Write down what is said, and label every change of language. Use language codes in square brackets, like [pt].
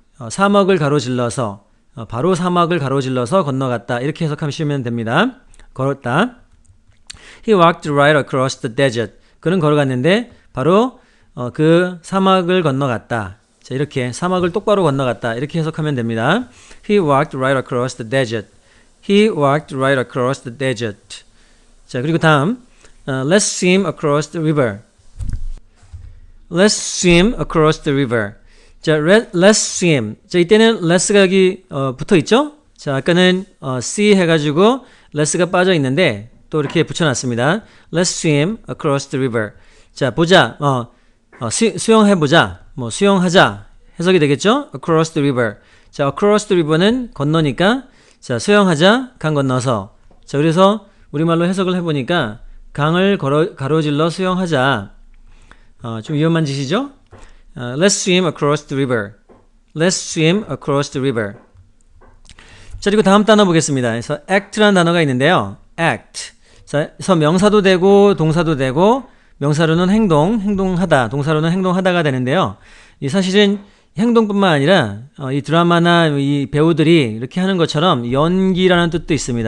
[ko] 사막을 가로질러서 바로 사막을 가로질러서 건너갔다. 이렇게 해석하시면 됩니다. 걸었다. [en] He walked right across the desert. [ko] 그는 걸어갔는데 바로 그 사막을 건너갔다. 자, 이렇게 사막을 똑바로 건너갔다. 이렇게 해석하면 됩니다. [en] He walked right across the desert. He walked right across the desert. [ko] 자, 그리고 다음 [en] Let's swim across the river. Let's swim across the river. [ko] 자, [en] let's swim. [ko] 자, 이때는 let's가 여기 붙어 있죠? 자, 아까는 see 해가지고 let's가 빠져 있는데 또 이렇게 붙여놨습니다. [en] Let's swim across the river. [ko] 자, 보자. 수영해보자. 뭐 수영하자. 해석이 되겠죠? [en] Across the river. [ko] 자, [en] across the river [ko] 는 건너니까 자, 수영하자. 강 건너서. 자, 그래서 우리말로 해석을 해보니까 강을 가로질러 수영하자. 좀 위험한 짓이죠? [en] Let's swim across the river. Let's swim across the river. [ko] 자, 그리고 다음 단어 보겠습니다. 그래서 act라는 단어가 있는데요. [en] act. [ko] 자, 그래서 명사도 되고 동사도 되고 명사로는 행동하다, 동사로는 행동하다가 되는데요. 이 사실은 행동뿐만 아니라 이 드라마나 이 배우들이 이렇게 하는 것처럼 연기라는 뜻도 있습니다.